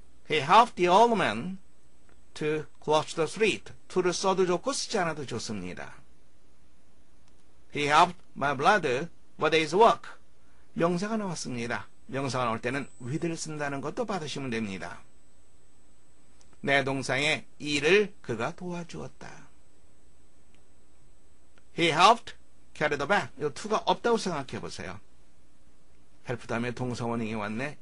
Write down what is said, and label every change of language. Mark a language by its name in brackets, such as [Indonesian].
[English] He helped the old man to cross the street. [Korean] to를 써도 좋고 쓰지 않아도 좋습니다. [English] He helped my brother with his work. [Korean] 명사가 나왔습니다. 명사가 나올 때는 with를 쓴다는 것도 받으시면 됩니다. 내 동생의 일을 그가 도와주었다. [English] He helped carry the bag. [Korean] 이 to가 없다고 생각해 보세요. help 다음에 동사 원형이 왔네.